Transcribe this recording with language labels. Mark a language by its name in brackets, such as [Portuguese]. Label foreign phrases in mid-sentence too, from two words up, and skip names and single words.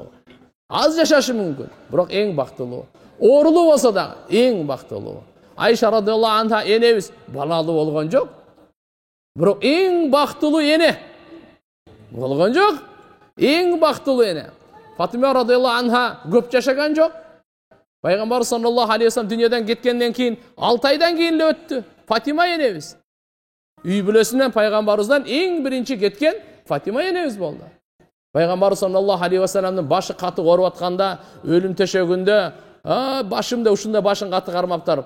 [Kyrgyz] Аз жашашы мүмкүн, бирок эң бактылуу. Оорулуу болсо да эң бактылуу. Айша [Arabic] رضي الله عنها [Kyrgyz] энебиз балалуу болгон жок, бирок эң бактылуу эне болгон жок. Эң бактылуу эне. Фатима [Arabic] رضي الله عنها [Kyrgyz] көп жашаган жок. Пайгамбар [Arabic] صلى الله عليه وسلم [Kyrgyz] дүйнөдөн кеткенден кийин 6 айдан кийин эле өттү. Фатима энебиз. Үй бүлөсүнөн пайгамбарыбыздан эң биринчи кеткен Фатима энебиз болду. Пайгамбар [Arabic] صلى الله عليه وسلم [Kyrgyz] башы каты ооруп атканда, өлүм төшөгүндө, башымда ушунда башын каты кармаптыр.